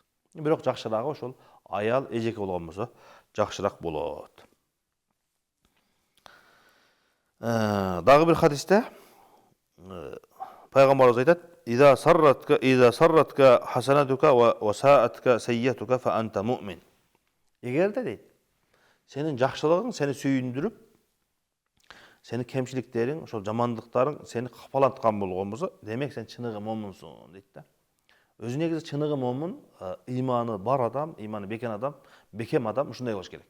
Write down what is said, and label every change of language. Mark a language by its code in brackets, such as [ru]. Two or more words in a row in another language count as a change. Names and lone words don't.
[ky] Бирок жакшырагы ошол аял, эжеке болгон болсо жакшыраак болот. Дагы бир хадисте пайгамбарыбыз айтат: [ar] "إذا سرتك حسنتك وساءتك سيئتك فأنت مؤمن." [ky] Эгерде дейт, сенин жакшылыгың сени сүйүндүрүп, сени кемчиликтериң, ошол жамандыктарың сени капалаткан болгон болсо, демек сен чыныгы момунсуң дейт да. Өзү негизи чыныгы момун, иманы бар адам, иманы бекем адам ушундай болуш керек.